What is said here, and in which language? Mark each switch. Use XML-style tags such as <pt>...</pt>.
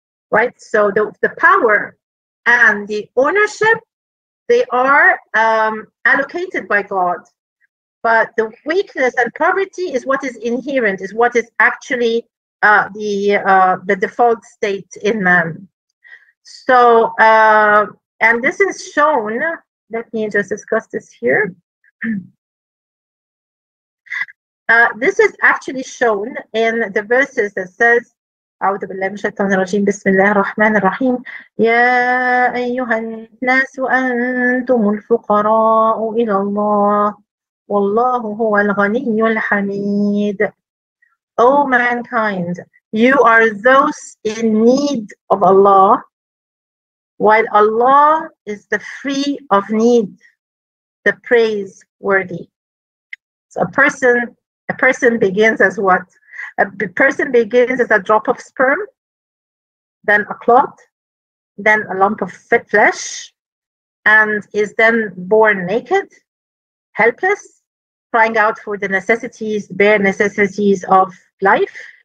<en>Right, so the power and the ownership, they are allocated by God, but the weakness and poverty is what is inherent, is what is actually the default state in man. So, and this is shown. Let me just discuss this here. This is actually shown in the verses that says,</en> <ar>أعوذ بالله من الشيطان الرجيم بسم الله الرحمن الرحيم يا أيها الناس أنتم الفقراء إلى الله والله هو الغني الحميد.</ar> <en>O mankind, you are those in need of Allah, while Allah is the free of need, the praiseworthy. So a person begins as what? A person begins as a drop of sperm, then a clot, then a lump of flesh, and is then born naked, helpless, crying out for the necessities, bare necessities of life.</en>